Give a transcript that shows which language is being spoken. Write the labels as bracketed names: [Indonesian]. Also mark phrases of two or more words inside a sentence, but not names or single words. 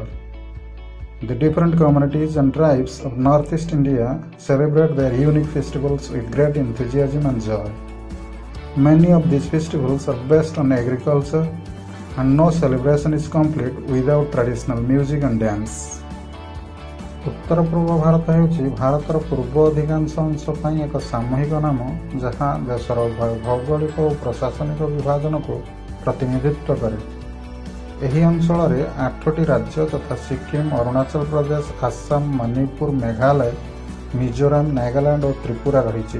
[English] The different communities and tribes of Northeast India celebrate their unique festivals with great enthusiasm and joy. Many of these festivals are based on agriculture, and no celebration is complete without traditional music and dance. [Odia] उत्तर पूर्व भारत ହେଉଛି ଭାରତର ପୂର୍ବ ଅଧିକାଂଶ ଅଂଶ ପାଇଁ ଏକ ସାମୂହିକ ନାମ ଯାହା ଦେଶର ଭୌଗୋଳିକ ଓ ପ୍ରଶାସନିକ ବିଭାଜନକୁ ପ୍ରତିନିଧିତ୍ୱ କରେ। ଏହି ଅଞ୍ଚଳରେ 8ଟି ରାଜ୍ୟ ତଥା ସିକ୍କିମ, ଅରୁଣାଚଳ ପ୍ରଦେଶ, ଆସାମ, ମଣିପୁର, ମେଘାଳୟ, ମିଜୋରାମ, ନାଗାଲାଣ୍ଡ ଓ ତ୍ରିପୁରା ରହିଛି।